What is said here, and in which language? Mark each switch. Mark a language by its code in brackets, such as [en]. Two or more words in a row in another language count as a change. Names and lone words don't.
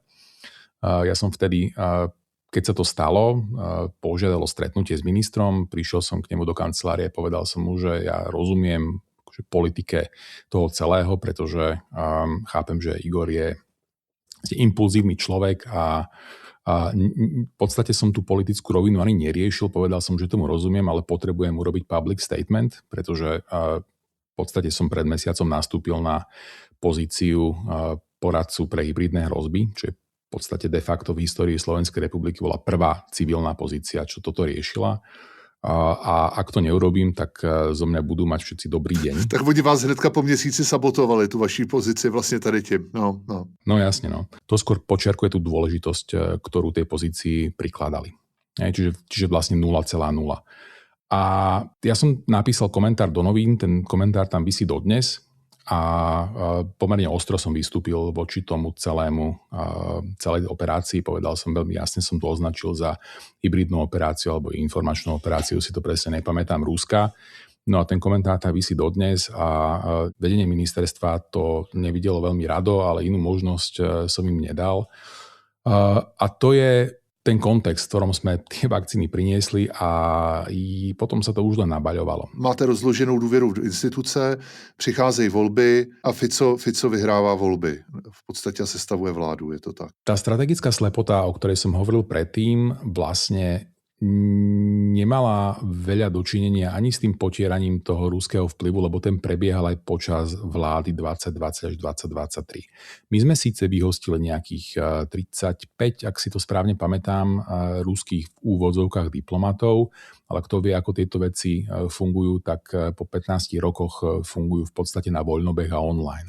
[sk] Ja som vtedy, keď sa to stalo, požiadalo stretnutie s ministrom, prišiel som k nemu do kancelárie, povedal som mu, že ja rozumiem politike toho celého, pretože chápem, že Igor je impulzívny človek a v podstate som tú politickú rovinu ani neriešil, povedal som, že tomu rozumiem, ale potrebujem urobiť [en] public statement, [sk] pretože v podstate som pred mesiacom nastúpil na pozíciu poradcu pre hybridné hrozby, čo je v podstate [la] de facto [sk] v histórii Slovenskej republiky bola prvá civilná pozícia, čo toto riešila. A ak to neurobím, tak zo mňa budú mať všetci dobrý deň. [cs] Tak oni vás hnedka po měsíci sabotovali, tu vaší pozici vlastne tady tím. [sk] No jasne, no. To skôr počiarkuje tú dôležitosť, ktorú tej pozícii prikladali. Čiže vlastne 0,0. A ja som napísal komentár do novín, ten komentár tam visí dodnes a pomerne ostro som vystúpil voči tomu celej operácii. Povedal som veľmi jasne, som to označil za hybridnú operáciu alebo informačnú operáciu, si to presne nepamätám, Ruska. No a ten komentár tam visí dodnes a vedenie ministerstva to nevidelo veľmi rado, ale inú možnosť som im nedal. A to je ten kontext, v ktorom sme tie vakcíny priniesli a potom sa to už len nabaľovalo. [cs] Máte rozloženou důvěru v instituce, přicházejí volby a Fico vyhrává volby. V podstate sestavuje vládu, je to tak. [sk] Tá strategická slepota, o ktorej som hovoril predtým, vlastne nemala veľa dočinenia ani s tým potieraním toho ruského vplyvu, lebo ten prebiehal aj počas vlády 2020 až 2023. My sme síce vyhostili nejakých 35, ak si to správne pamätám, ruských v úvodzovkách diplomatov, ale kto vie, ako tieto veci fungujú, tak po 15 rokoch fungujú v podstate na voľnobeh a online.